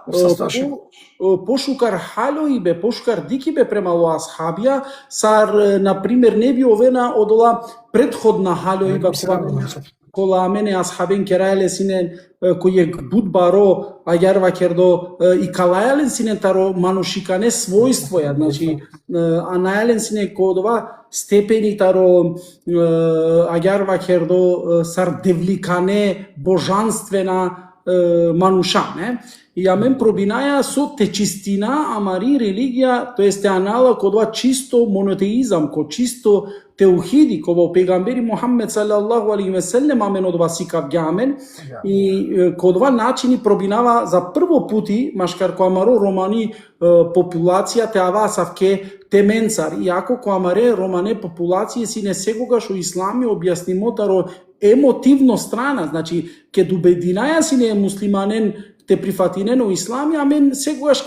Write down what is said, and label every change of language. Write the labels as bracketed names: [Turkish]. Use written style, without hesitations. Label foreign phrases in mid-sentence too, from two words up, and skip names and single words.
[Romany] pošukar haloibe, pošukar dikibe prema o ashabija, sar, [Bosnian] na primjer, [Romany] ne bi ovena odola prethodna haloiba kola mene ashaben kerajale sine koje budbaro ajarva kerdo i kalajalen sine taro manušikane svojstvoja, znači anajalen sine kodova stepeni taro ajarva kerdo sar devlikane božanstvena manuša, ne? I amen probinaja so te čistina, amari religija, to jest te anala kodva čisto monoteizam, ko čisto teuhidi, ko pegamberi Muhammed [Arabic] صلى الله عليه وسلم [Romany] amen odva sikav gjamen i kodva načini probinava za prvo puti, maškar ko amaro romani populacija te ava savke temencar, iako ko amare romane populacije si ne segogаш u islami objasnimo taro [Macedonian] emotivno strana, [Romany] znači ке дубединаја сине муслиманен те прифатинен у ислами, амен сегогаш